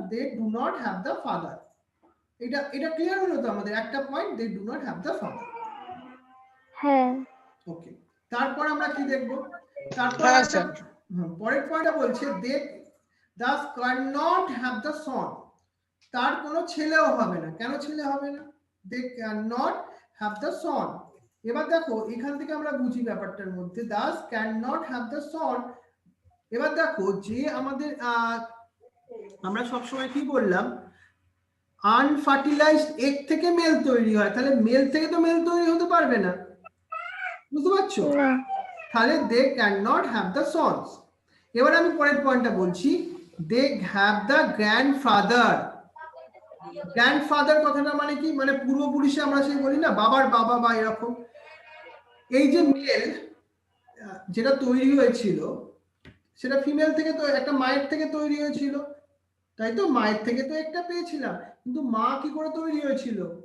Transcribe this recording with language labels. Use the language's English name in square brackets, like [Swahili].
[English] They do not have the father. [Bangla] এটা clear হলো তো আমাদের? একটা point, [English] They do not have the father. [Bangla] হ্যাঁ ওকে, তারপর আমরা কি দেখব? তারপর পরের পয়েন্টটা বলছে [English] they thus cannot have the son, [Bangla] তার কোনো ছেলেও হবে না। কেন ছেলে হবে না? [English] they cannot have the son। [Bangla] এবার দেখো এখান থেকে আমরা বুঝি ব্যাপারটার মধ্যে [English] thus cannot have the son। [Bangla] এবার দেখো যে আমাদের আমরা সব সময় কি বললাম? আনফার্টিলাইজড এগ থেকে মেল তৈরি হয়, তাহলে মেল থেকে তো মেল তৈরি হতে পারবে না, বুঝতে পারছো? তাহলে [English] They can not have the sons. [Bangla] এবার আমি পরের পয়েন্টটা বলছি, [English] they have the grandfather. [Bangla] Grandfather কথাটা মানে কি, মানে পূর্বপুরুষে আমরা সেই বলি না বাবার বাবা বা এরকম। এই যে মেল যেটা তৈরি হয়েছিল সেটা ফিমেল থেকে, তো একটা মায়ের থেকে তৈরি হয়েছিল, তাই তো? মায়ের থেকে তো একটা পেয়েছিলাম, কিন্তু মা কি করে তৈরি হয়েছিল?